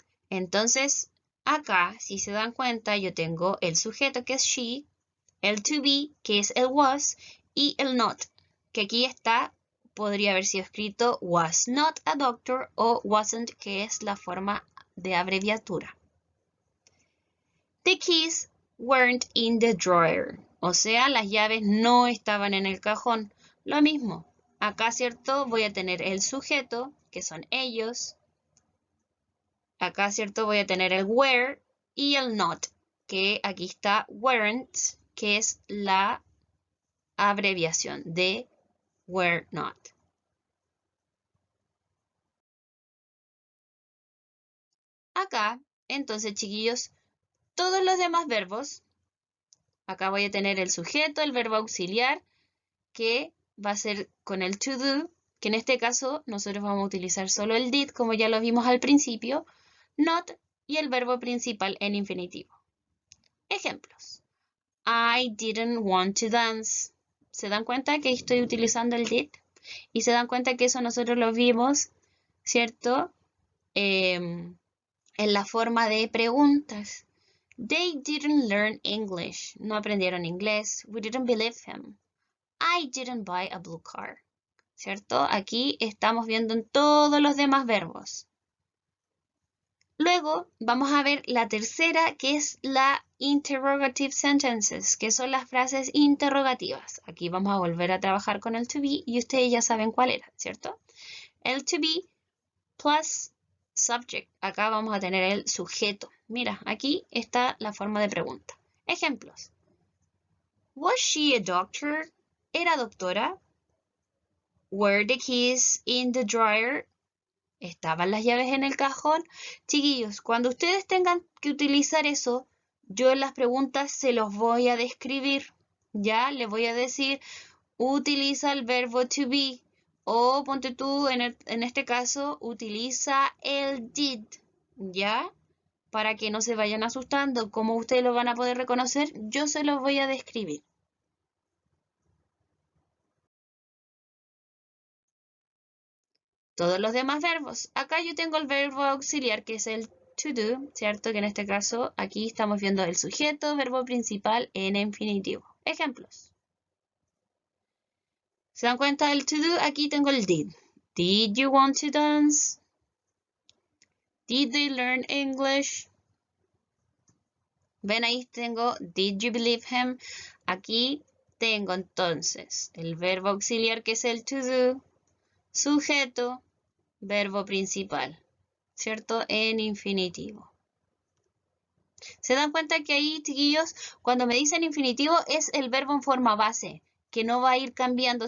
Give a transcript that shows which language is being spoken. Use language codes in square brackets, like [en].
[es] Entonces, acá, si se dan cuenta, yo tengo el sujeto que es she, el to be, que es el was, y el not, que aquí está, podría haber sido escrito [en] was not a doctor [es] o wasn't, que es la forma de abreviatura. [en] The keys weren't in the drawer. [es] O sea, las llaves no estaban en el cajón. Lo mismo. Acá, ¿cierto? Voy a tener el sujeto, que son ellos. Acá, ¿cierto? Voy a tener el were y el not, que aquí está weren't, que es la abreviación de were not. Acá, entonces, chiquillos, todos los demás verbos, acá voy a tener el sujeto, el verbo auxiliar, que va a ser con el to do, que en este caso nosotros vamos a utilizar solo el did, como ya lo vimos al principio, not y el verbo principal en infinitivo. Ejemplos. [en] I didn't want to dance. [es] ¿Se dan cuenta que estoy utilizando el did? Y se dan cuenta que eso nosotros lo vimos, ¿cierto? En la forma de preguntas. [en] They didn't learn English. [es] No aprendieron inglés. [en] We didn't believe him. I didn't buy a blue car. [es] ¿Cierto? Aquí estamos viendo en todos los demás verbos. Luego vamos a ver la tercera, que es la interrogative sentences, que son las frases interrogativas. Aquí vamos a volver a trabajar con el to be y ustedes ya saben cuál era, ¿cierto? El to be plus subject. Acá vamos a tener el sujeto. Mira, aquí está la forma de pregunta. Ejemplos. [en] Was she a doctor? [es] ¿Era doctora? [en] Were the keys in the drawer? [es] ¿Estaban las llaves en el cajón? Chiquillos, cuando ustedes tengan que utilizar eso, yo en las preguntas se los voy a describir. Ya les voy a decir, utiliza el verbo to be. O ponte tú, en este caso, utiliza el did. ¿Ya? Para que no se vayan asustando. ¿Cómo ustedes lo van a poder reconocer? Yo se los voy a describir. Todos los demás verbos. Acá yo tengo el verbo auxiliar, que es el to do, ¿cierto? Que en este caso aquí estamos viendo el sujeto, verbo principal en infinitivo. Ejemplos. ¿Se dan cuenta del to do? Aquí tengo el did. [en] Did you want to dance? Did they learn English? [es] Ven, ahí tengo did you believe him? Aquí tengo entonces el verbo auxiliar, que es el to do, sujeto, verbo principal, ¿cierto? En infinitivo. ¿Se dan cuenta que ahí, chiquillos, cuando me dicen infinitivo es el verbo en forma base, que no va a ir cambiando?